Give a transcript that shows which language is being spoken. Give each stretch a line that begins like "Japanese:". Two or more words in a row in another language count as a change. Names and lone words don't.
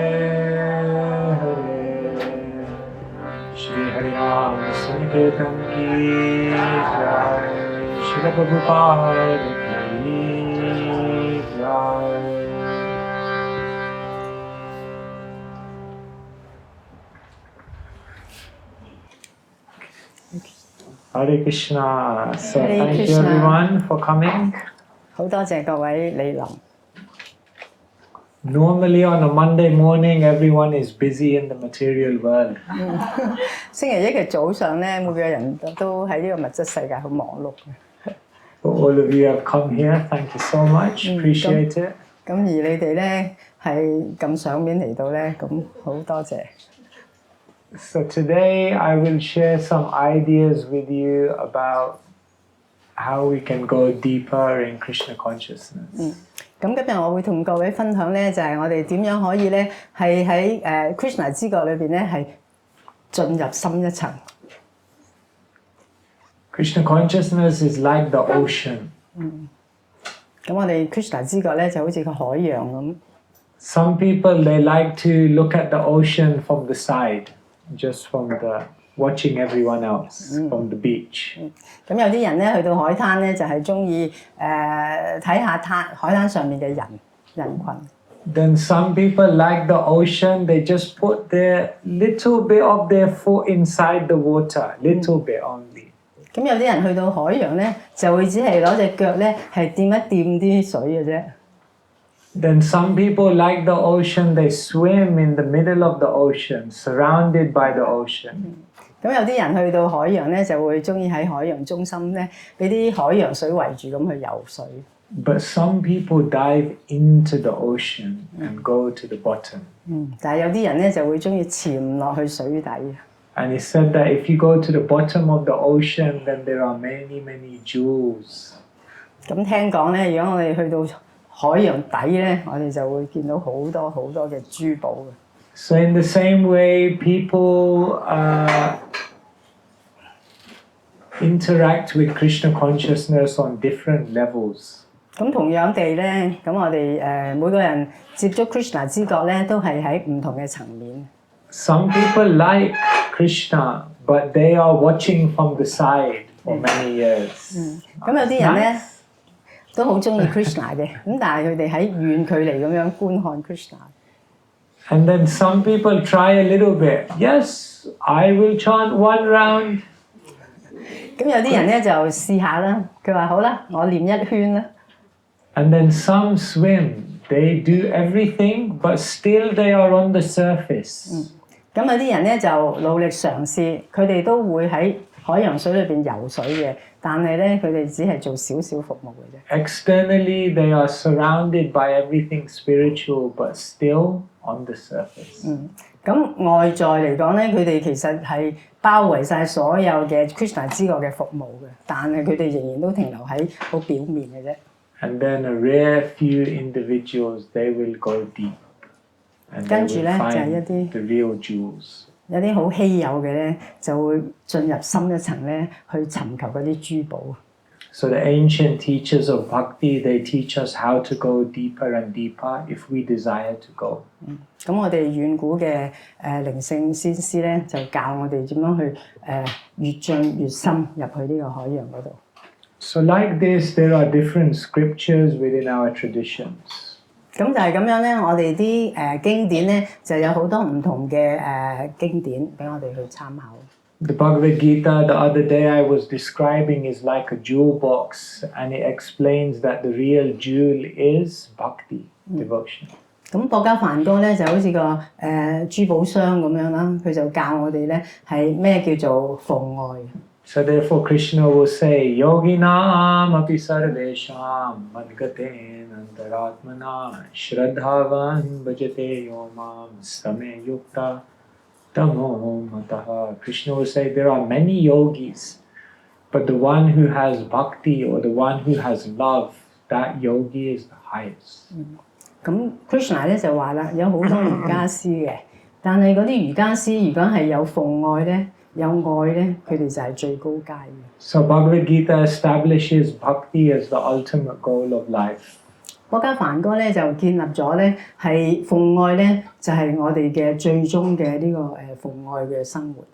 Sanskrit: Hare Shri Harinam Sankirtan Ki Jai Shri Prabhupada Ki Jai Hare Krishna.
English: So Hare thank Krishna. you everyone for coming.
Cantonese: 好多謝各位嚟臨。
English: Normally on a Monday morning, everyone is busy in the material world.
Cantonese: 星期一嘅早上咧，每個人都喺呢個物質世界好忙碌嘅。
English: For all of you who have come here, thank you so much. Appreciate it.
Cantonese: 咁而你哋咧係咁賞面嚟到咧，咁好多謝。
English: So today I will share some ideas with you about how we can go deeper in Krishna consciousness.
Cantonese: 咁今日我會同各位分享咧，就係我哋點樣可以咧係喺Krishna 知覺裏邊咧係進入深一層。
English: Krishna consciousness is like the ocean.
Cantonese: 咁我哋 Krishna 知覺咧就好似個海洋咁。
English: Some people they like to look at the ocean from the side, just from the watching everyone else from the beach.
Cantonese: 咁有啲人咧去到海灘咧就係中意睇下海灘上面嘅人群。
English: Then some people like the ocean, they just put their little bit of their foot inside the water, little bit only.
Cantonese: 咁有啲人去到海洋咧，就會只係攞隻腳咧係掂一掂啲水嘅啫。
English: Then some people like the ocean, they swim in the middle of the ocean, surrounded by the ocean.
Cantonese: 咁有啲人去到海洋咧，就會中意喺海洋中心咧，俾啲海洋水圍住咁去游水。
English: But some people dive into the ocean and go to the bottom.
Cantonese: 但係有啲人咧就會中意潛落去水底。
English: And he said that if you go to the bottom of the ocean, then there are many, many jewels.
Cantonese: 咁聽講咧，如果我哋去到海洋底咧，我哋就會見到好多好多嘅珠寶嘅。
English: So in the same way, people interact with Krishna consciousness on different levels.
Cantonese: 咁同樣地咧，咁我哋每個人接觸 Krishna 知覺咧，都係喺唔同嘅層面。
English: Some people like Krishna, but they are watching from the side for many years.
Cantonese: 咁有啲人咧都好中意 Krishna 嘅，咁但係佢哋喺遠距離咁樣觀看 Krishna。
English: And then some people try a little bit. Yes, I will chant one round.
Cantonese: 咁有啲人咧就試下啦，佢話好啦，我念一圈啦。
English: And then some swim. They do everything, but still they are on the surface.
Cantonese: 咁有啲人咧就努力嘗試，佢哋都會喺海洋水裏邊游水嘅，但係咧佢哋只係做少少服務嘅啫。
English: Externally, they are surrounded by everything spiritual, but still on the surface.
Cantonese: 咁外在嚟講咧，佢哋其實係包圍晒所有嘅 Krishna 知覺嘅服務嘅，但係佢哋仍然都停留喺好表面嘅啫。
English: And then a rare few individuals, they will go deep. And they will find the real jewels.
Cantonese: 有啲好稀有嘅咧，就會進入深一層咧，去尋求嗰啲珠寶。
English: So the ancient teachers of bhakti, they teach us how to go deeper and deeper if we desire to go.
Cantonese: 咁我哋遠古嘅靈性先師咧，就教我哋點樣去越進越深入去呢個海洋嗰度。
English: So like this, there are different scriptures within our traditions.
Cantonese: 咁就係咁樣咧，我哋啲經典咧就有好多唔同嘅經典俾我哋去參考。
English: The Bhagavad Gita, the other day I was describing, is like a jewel box, and it explains that the real jewel is bhakti, devotion.
Cantonese: 咁博家梵歌咧就好似個珠寶箱咁樣啦，佢就教我哋咧係咩叫做奉愛。
English: So therefore Krishna will say,
Sanskrit: Yoginam api sarvesham madgaten antaratmana shraddhavan bhajate yomam same yukta tamo mataha.
English: Krishna will say there are many yogis, but the one who has bhakti or the one who has love, that yogi is the highest.
Cantonese: 咁 Krishna 咧就話啦，有好多瑜伽師嘅，但係嗰啲瑜伽師如果係有奉愛咧。有愛咧，佢哋就係最高階嘅。
English: So Bhagavad Gita establishes bhakti as the ultimate goal of life.
Cantonese: 博家梵歌咧就建立咗咧係奉愛咧，就係我哋嘅最終嘅呢個奉愛嘅生活。